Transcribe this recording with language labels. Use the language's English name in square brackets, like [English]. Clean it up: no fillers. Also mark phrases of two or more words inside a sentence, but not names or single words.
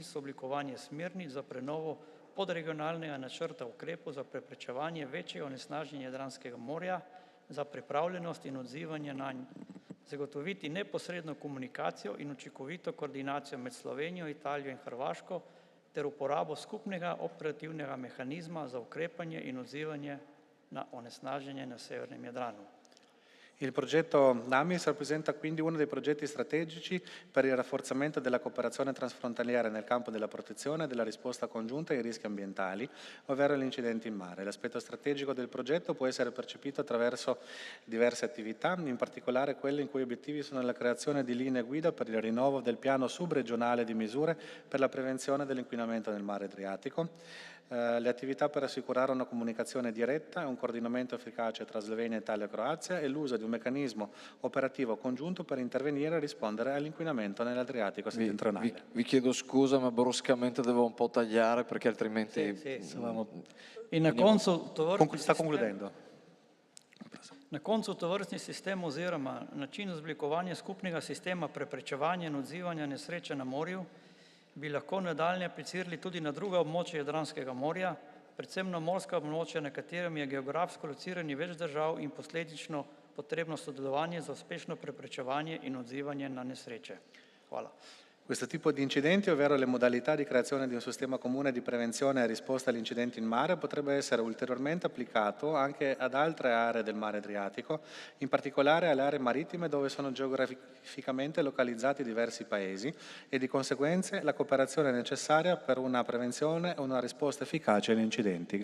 [Slovenian] so oblikovanje smernic za prenovo podregionalnega načrta ukrepov za preprečevanje večjega onesnaženja Jadranskega morja, za pripravljenost in odzivanje nanj, zagotoviti neposredno komunikacijo in učinkovito koordinacijo med Slovenijo, Italijo in Hrvaško ter uporabo skupnega operativnega mehanizma za ukrepanje in odzivanje na onesnaženje na Severnem Jadranu. [Italian] Il progetto AMIS rappresenta quindi uno dei progetti strategici per il rafforzamento della cooperazione transfrontaliera nel campo della protezione e della risposta congiunta ai rischi ambientali, ovvero gli incidenti in mare. L'aspetto strategico del progetto può essere percepito attraverso diverse attività, in particolare quelle in cui obiettivi sono la creazione di linee guida per il rinnovo del piano subregionale di misure per la prevenzione dell'inquinamento nel mare Adriatico, le attività per assicurare una comunicazione diretta e un coordinamento efficace tra Slovenia, Italia e Croazia e l'uso di un meccanismo operativo congiunto per intervenire e rispondere all'inquinamento nell'Adriatico settentrionale. Vi chiedo scusa, ma bruscamente devo un po' tagliare perché altrimenti... [Slovenian] In na koncu [Italian] sta concludendo. [Slovenian] Na koncu tovrstni sistem oziroma način oblikovanja skupnega sistema preprečevanja in odzivanja nesreče na morju bi lahko nadaljnje aplicirali tudi na druga območja Jadranskega morja, predvsem na morska območja, na katerem je geografsko locirani več držav in posledično potrebno sodelovanje za uspešno preprečevanje in odzivanje na nesreče. Hvala. [Italian] Questo tipo di incidenti, ovvero le modalità di creazione di un sistema comune di prevenzione e risposta agli incidenti in mare, potrebbe essere ulteriormente applicato anche ad altre aree del mare Adriatico, in particolare alle aree marittime dove sono geograficamente localizzati diversi paesi e di conseguenza la cooperazione è necessaria per una prevenzione e una risposta efficace agli incidenti.